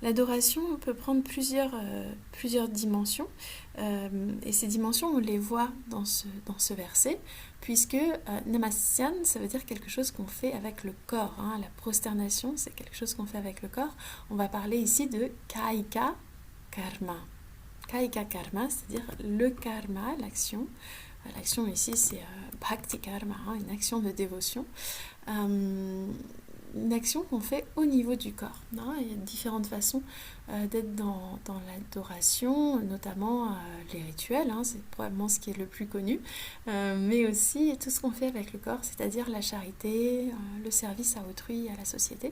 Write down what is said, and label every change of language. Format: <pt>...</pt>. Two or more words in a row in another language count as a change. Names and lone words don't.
<fr>L'adoration peut prendre plusieurs dimensions, et ces dimensions, on les voit dans ce verset, puisque namasyan, ça veut dire quelque chose qu'on fait avec le corps. Hein. La prosternation, c'est quelque chose qu'on fait avec le corps. On va parler ici de</fr> <sa>कायिक कर्म. कायिक कर्म,</sa> <fr>c'est-à-dire le karma, l'action. L'action ici, c'est</fr> <sa>भक्ति कर्म,</sa> <fr>hein, une action de dévotion. Une action qu'on fait au niveau du corps. Non, il y a différentes façons d'être dans l'adoration, notamment les rituels, hein, c'est probablement ce qui est le plus connu, mais aussi tout ce qu'on fait avec le corps, c'est-à-dire la charité, le service à autrui, à la société.</fr>